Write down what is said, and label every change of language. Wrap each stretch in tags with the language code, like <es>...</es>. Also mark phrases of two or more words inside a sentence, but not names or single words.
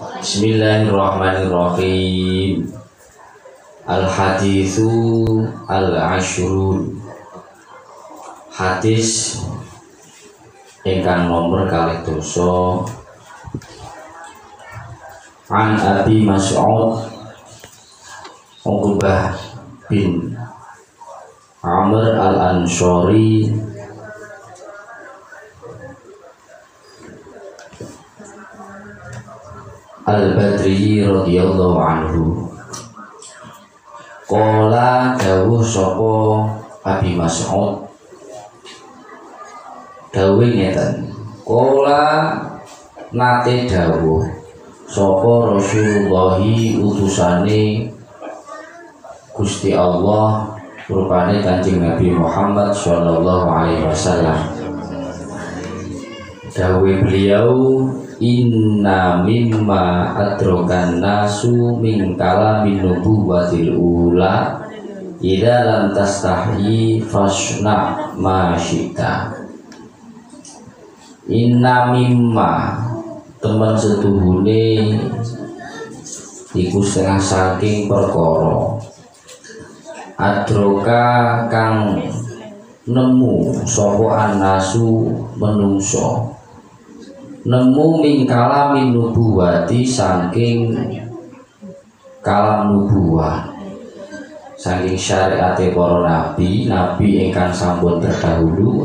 <ar>Bismillahirrahmanirrahim. الحديث العشرون.</ar> <jv>Hadis ingkang nomor 2.</jv> <ar>عن أبي مسعود عقبة بن عمرو الأنصاري البدري رضي الله عنه</ar> <jv>qala dawuh sapa Abi Mas'ud dawuh ngeten, qala nate dawuh sapa Rasulullah utusane Gusti Allah rupane Kanjeng Nabi Muhammad</jv> <ar>صلى الله عليه وسلم.</ar> <jv>Dawuh beliau,</jv> <ar>إن مما أدرك الناس من كلام النبوة الأولى إذا لم تستح فاصنع ما شئت. إن مما</ar> <jv>teman setuhune iku setengah saking perkara adroka kang nemu sapa anasu menungso, nemu</jv> <ar>من كلام النبوة</ar> <jv>saking kalam nubuwah, saking syariate para nabi ingkang sampun terdahulu.</jv>